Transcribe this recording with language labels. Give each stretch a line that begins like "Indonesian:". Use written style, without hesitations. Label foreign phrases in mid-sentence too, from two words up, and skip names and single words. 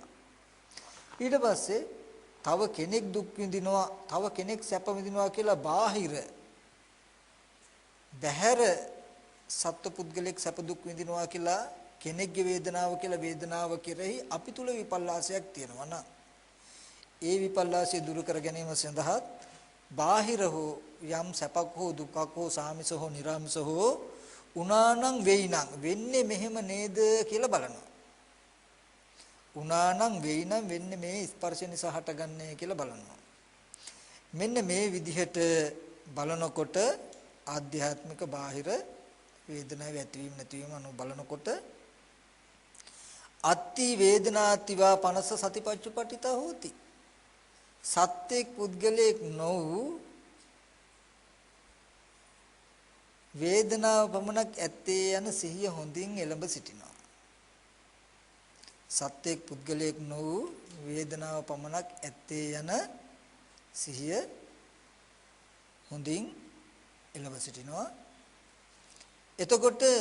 Sinhala: ඊට පස්සේ තව කෙනෙක් දුක් විඳිනවා, තව කෙනෙක් සැප විඳිනවා කියලා බාහිර සත්පුද්ගලෙක් සැප දුක් විඳිනවා කියලා කෙනෙක්ගේ වේදනාව කියලා වේදනාව කෙරෙහි අපි තුල විපල්ලාසයක් තියෙනවා නම් ඒ විපල්ලාසය දුරු කර ගැනීම සඳහා බාහිර හෝ යම් සැපක් හෝ දුකක් හෝ සාමිස හෝ නිර්ාමිස හෝ උනානම් වෙයිනම් වෙන්නේ මෙහෙම නේද කියලා බලනවා. උනානම් වෙයිනම් වෙන්නේ මේ ස්පර්ශ නිසා හටගන්නේ කියලා බලනවා. මෙන්න මේ විදිහට බලනකොට ආධ්‍යාත්මික බාහිර වේදනාවේ ඇතිවීම නැතිවීම අනුව බලනකොට
Pali: අත්ති වේදනාතිවා පනස සතිපච්චුපට්ඨිතා හෝති.
Sinhala: සත්‍යෙක් පුද්ගලයෙක් නොවු වේදනාව පමණක් ඇත්තේ යන සිහිය හොඳින් එළඹ සිටිනවා. සත්‍යෙක් පුද්ගලයෙක් නොවු වේදනාව පමණක් ඇත්තේ යන සිහිය හොඳින් එළඹ සිටිනවා.